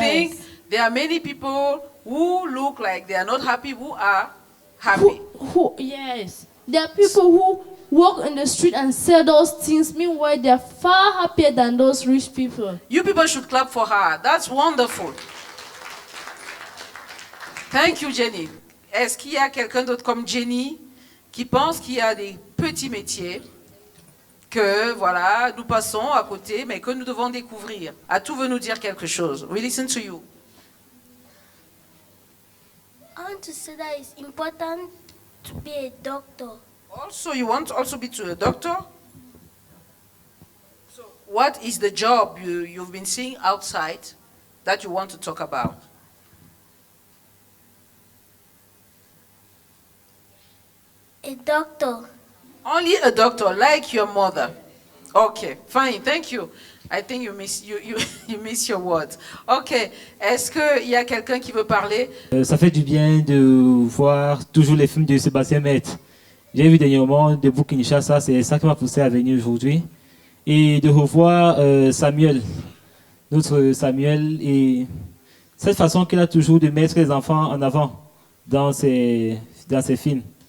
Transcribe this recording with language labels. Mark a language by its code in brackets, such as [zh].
[en] think there are many people who look like they are not happy who are happy? Yes. There are people who walk in the street and sell those things. Meanwhile, they are far happier than those rich people. You people should clap for her. That's wonderful. Thank you, Jenny. [fr] Est-ce qu'il y a quelqu'un d'autre comme Jenny qui pense qu'il y a des petits métiers que, voilà, nous passons à côté, mais que nous devons découvrir? Atou veut nous dire quelque chose. [en] We listen to you. I want to say that it's important to be a doctor. Also, you want also be a doctor? So, what is the job you've been seeing outside that you want to talk about? A doctor. Only a doctor, like your mother. Okay, fine, thank you. I think you miss your words. [fr] Ok, est-ce qu'il y a quelqu'un qui veut parler? Ça fait du bien de voir toujours les films de Sébastien Maître. J'ai vu dernièrement Debout Kinshasa, c'est ça qui m'a poussé à venir aujourd'hui. Et de revoir Samuel, notre Samuel, et cette façon qu'il a toujours de mettre les enfants en avant dans ses films.